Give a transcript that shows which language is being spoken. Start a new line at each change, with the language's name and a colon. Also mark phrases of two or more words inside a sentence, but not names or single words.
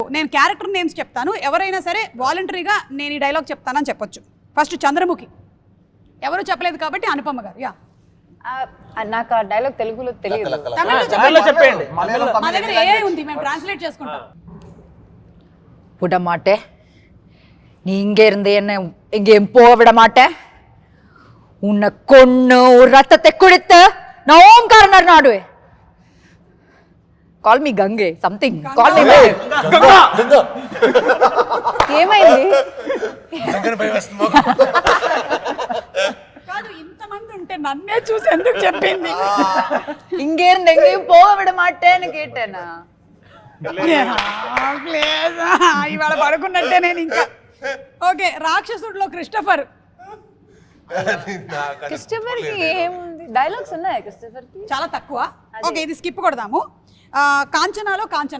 English: character names
Telugu: చెప్తాను, ఎవరైనా సరే వాలంటరీగా నేను ఈ డైలాగ్ చెప్తానని చెప్పొచ్చు. ఫస్ట్ చంద్రముఖి, ఎవరు చెప్పలేదు కాబట్టి అనుపమ గారు. యా, నాకు ఆ డైలాగ్ తెలుగులో తెలియదు. తమిళ్లో చెప్పండి. మా దగ్గర ఏఐ ఉంది, మేము ట్రాన్స్లేట్ చేసుకుంటాం.
Tamil: விட மாட்டேன், நீ இங்க இருந்து என்ன எங்கேயும் போக விட மாட்டேன். உன்னை கொன்னு ரத்தத்தை குடித்து நான் ஓம்காரனர் நாடுவேன்.
English: call me gange something, call me ఏమైంది?
Telugu: కాదు, ఇంతమంది ఉంటే నన్నే చూసి ఎందుకు చెప్పింది?
Tamil: இங்கே இருந்து எங்கேயும் போக விட மாட்டேன்னு கேட்டேనా?
Telugu: ఇవాళ పడుకున్నట్టే నేను ఇంకా. ఓకే, రాక్షసుడిలో క్రిస్టఫర్. క్రిస్టఫర్ కి ఏముంది, డైలాగ్స్ ఉన్నాయా క్రిస్టఫర్ కి? చాలా తక్కువ. ఓకే, ఇది స్కిప్ కొడదాము. కాంచనాలో కాంచన.